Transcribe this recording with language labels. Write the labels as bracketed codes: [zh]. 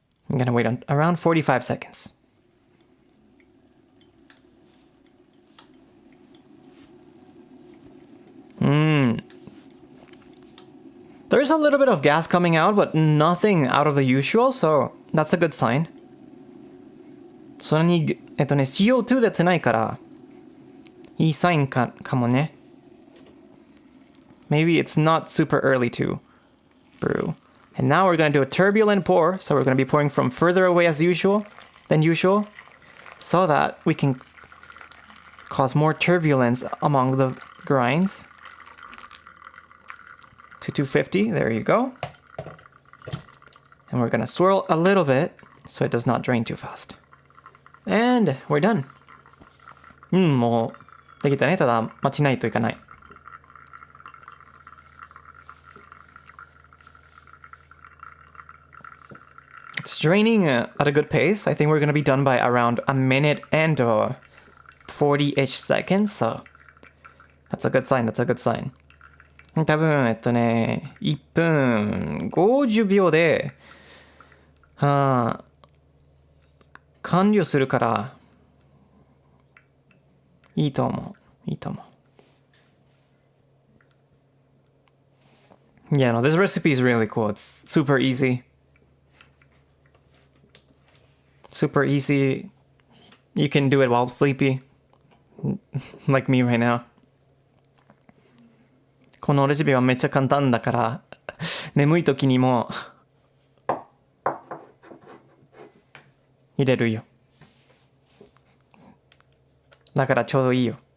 [en] I'm gonna wait on around 45 seconds. There's a little bit of gas coming out, but nothing out of the usual, so that's a good sign. [ja] それに、CO2 出てないから、いいサインかもね。 [en] Maybe it's not super early to brew. And now we're going to do a turbulent pour, so we're going to be pouring from further away than usual, so that we can cause more turbulence among the grinds. To 250, there you go. And we're gonna swirl a little bit so it does not drain too fast. And we're done. [ja] もうできたね。ただ待ちないといかない。 [en] It's draining at a good pace. I think we're gonna be done by around a minute and 40-ish seconds, so that's a good sign, that's a good sign. [ja] 多分1分50秒で完了するからいいと思う。 [en] Yeah, no, this recipe is really cool. It's super easy. Super easy. You can do it while sleepy. Like me right now. [ja] このレシピはめっちゃ簡単だから眠い時にも入れるよ。だからちょうどいいよ。